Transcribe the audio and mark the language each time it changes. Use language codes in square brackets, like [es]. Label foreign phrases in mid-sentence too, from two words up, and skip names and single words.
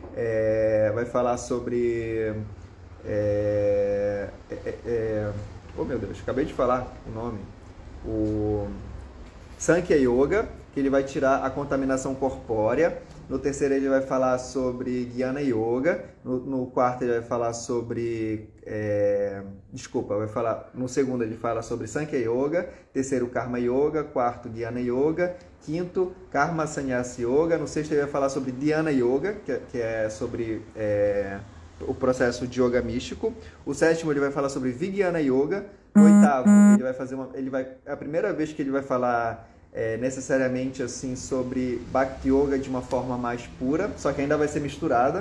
[pt] oh, meu Deus, acabei de falar o nome. O Sankhya Yoga, que ele vai tirar a contaminação corpórea. No 3º, ele vai falar sobre Jnana Yoga. No 4º, ele vai falar sobre... No 2º, ele fala sobre Sankhya Yoga. 3º, Karma Yoga. 4º, Jnana Yoga. 5º, Karma Sannyasa Yoga. No 6º, ele vai falar sobre Dhyana Yoga, que é sobre o processo de yoga místico. O 7º, ele vai falar sobre Vijnana Yoga. No 8º, ele vai é a primeira vez que ele vai falar necessariamente assim sobre Bhakti Yoga de uma forma mais pura, só que ainda vai ser misturada.